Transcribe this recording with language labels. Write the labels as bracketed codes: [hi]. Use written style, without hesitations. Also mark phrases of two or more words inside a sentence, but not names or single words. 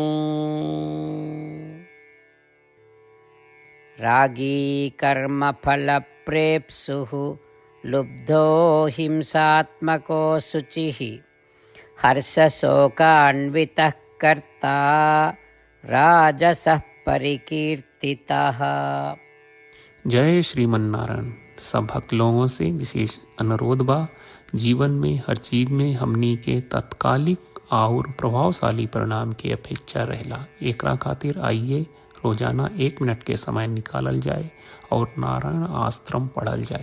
[sa] रागी कर्मफल प्रेप्सुः लुब्धो हिंसात्मको शुचिः हर्षशोकान्वितः कर्ता राजसः परिकीर्तितः। [bho] जय श्रीमन नारायण। सब भक्त लोगों से विशेष अनुरोध बा, जीवन में हर चीज में हमनी के तत्कालिक और प्रभावशाली परिणाम की अपेक्षा रहेला। एकरा खातिर आइए रोजाना 1 मिनट के समय निकालल जाए और नारायण आश्रम पढ़ल जाए।